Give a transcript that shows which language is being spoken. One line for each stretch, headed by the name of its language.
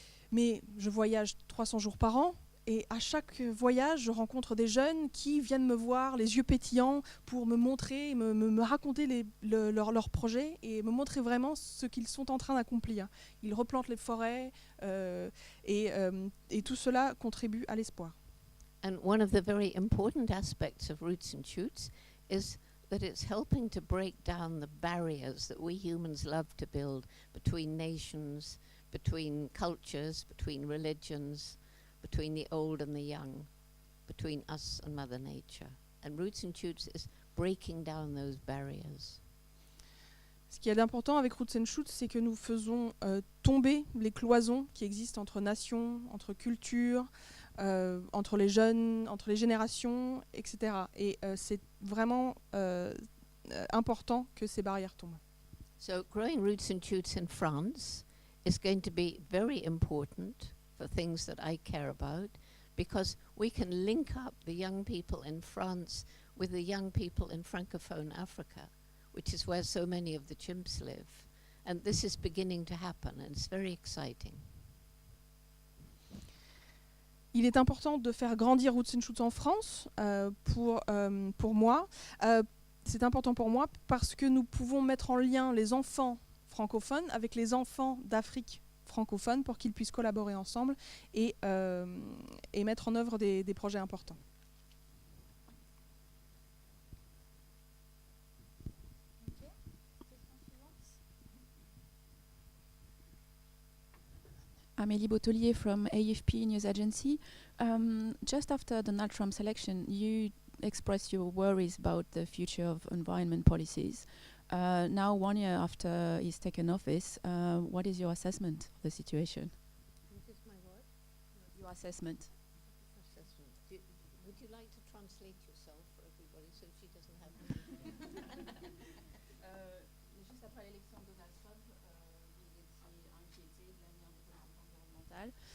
French: Mais je voyage 300 jours par an et à chaque voyage, je rencontre des jeunes qui viennent me voir les yeux pétillants pour me montrer, me raconter leurs projets et me montrer vraiment ce qu'ils sont en train d'accomplir. Ils replantent les forêts et tout cela contribue à l'espoir.
English: And one of the very important aspects of Roots and Shoots is that it's helping to break down the barriers that we humans love to build between nations, between cultures, between religions, between the old and the young, between us and Mother Nature. And Roots and Shoots is breaking down those barriers.
French: Ce qui est important avec Roots and Shoots, c'est que nous faisons tomber les cloisons qui existent entre nations, entre cultures, entre les jeunes, entre les générations, etc. Et c'est vraiment important que ces barrières tombent.
English: So growing Roots and Shoots in France is going to be very important for things that I care about, because we can link up the young people in France with the young people in Francophone Africa, which is where so many of the chimps live. And this is beginning to happen, and it's very exciting.
French: Il est important de faire grandir Roots and Shoots en France pour moi. C'est important pour moi parce que nous pouvons mettre en lien les enfants francophones avec les enfants d'Afrique francophone pour qu'ils puissent collaborer ensemble et mettre en œuvre des projets importants.
English: Amélie Bottelier from AFP News Agency. Just after Donald Trump's election, you expressed your worries about the future of environment policies. Now, 1 year after he's taken office, what is your assessment of the situation? Your assessment. Would you like to translate yourself for everybody so she doesn't have
French: Juste après l'élection de Donald Trump, vous étiez inquiété de l'avenir de l'environnemental.